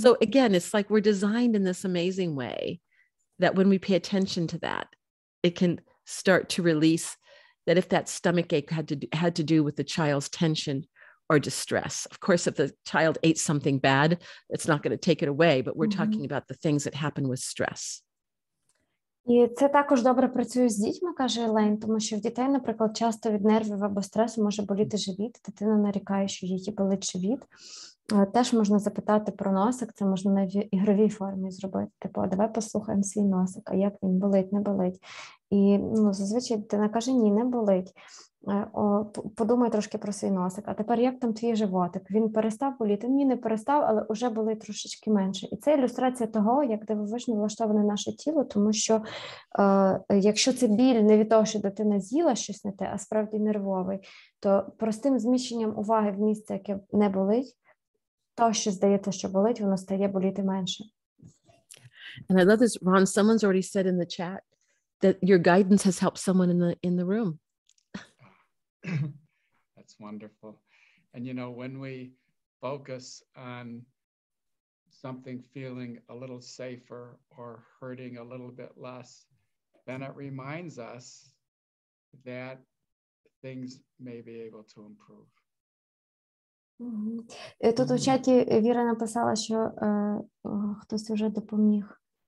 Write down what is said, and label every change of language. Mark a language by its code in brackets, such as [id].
[en] So again, it's like we're designed in this amazing way that when we pay attention to that, it can start to release that if that stomach ache had to do with the child's tension or distress. Of course, if the child ate something bad, it's not going to take it away, but we're talking about the things that happen with stress. [uk] І це також добре працює з дітьми, каже Елейн, тому що в дітей, наприклад, часто від нервів або стресу може боліти живіт, дитина нарікає, що їй болить живіт. Теж можна запитати про носик, це можна на ігровій формі зробити. Типу, давай послухаємо свій носик, а як він болить, не болить. І зазвичай дитина каже, ні, не болить. Подумай трошки про свій носик. А тепер як там твій животик? Він перестав боліти? Ні, не перестав, але вже болить трошечки менше. І це ілюстрація того, як дивовижно влаштоване наше тіло, тому що якщо це біль не від того, що дитина з'їла щось не те, а справді нервовий, то простим зміщенням уваги в місце, яке не болить, то, що здається, що болить, воно стає боліти менше. [en] And I love this, Ron, someone's already said in the chat that your guidance has helped someone in the room. That's wonderful. And you know, when we focus on something feeling a little safer or hurting a little bit less, then it reminds us that things may be able to improve. [uk] Тут у чаті Віра написала, що хтось вже допоміг.